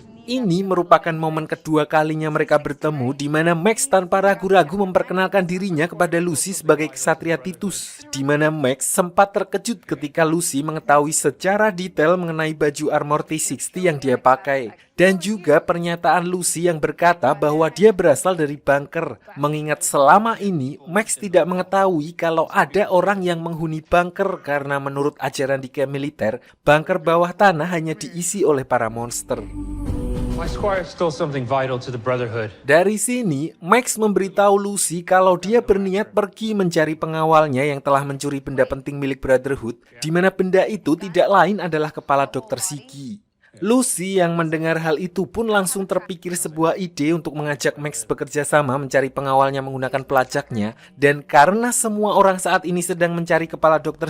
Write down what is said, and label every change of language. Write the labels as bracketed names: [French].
[Indonesian] Ini merupakan momen kedua kalinya mereka bertemu, di mana Max tanpa ragu-ragu memperkenalkan dirinya kepada Lucy sebagai Ksatria Titus, di mana Max sempat terkejut ketika Lucy mengetahui secara detail mengenai baju armor T60 yang dia pakai, dan juga pernyataan Lucy yang berkata bahwa dia berasal dari bunker, mengingat selama ini Max tidak mengetahui kalau ada orang yang menghuni bunker karena menurut ajaran di camp militer, bunker bawah tanah hanya diisi oleh para monster. [English] My squire stole something vital to the Brotherhood. [Indonesian] Dari sini, Max memberitahu Lucy kalau dia berniat pergi mencari pengawalnya yang telah mencuri benda penting milik Brotherhood, di mana benda itu tidak lain adalah kepala Dr. Sigi. Lucy yang mendengar hal itu pun langsung terpikir sebuah ide untuk mengajak Max bekerja sama mencari pengawalnya menggunakan pelacaknya, dan karena semua orang saat ini sedang mencari kepala Dr.